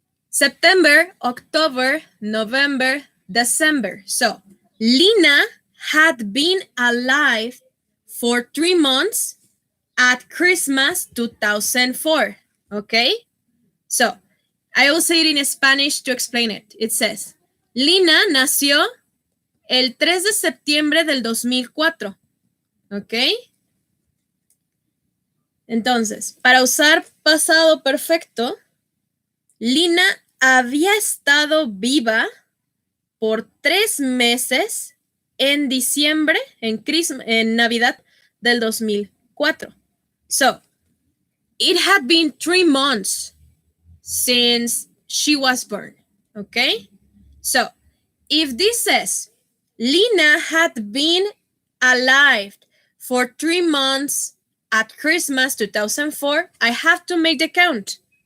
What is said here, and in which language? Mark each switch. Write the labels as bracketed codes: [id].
[en] September, October, November, December. So Lina had been alive for 3 months at Christmas 2004. Okay? So I will say it in Spanish to explain it. It says, [es] Lina nació el 3 de septiembre del 2004. ¿Ok? Entonces, para usar pasado perfecto, Lina había estado viva por 3 meses en diciembre, en Navidad del 2004. [en] So, it had been 3 months since she was born. Okay? So, if this says Lina had been alive for 3 months at Christmas 2004, I have to make the count.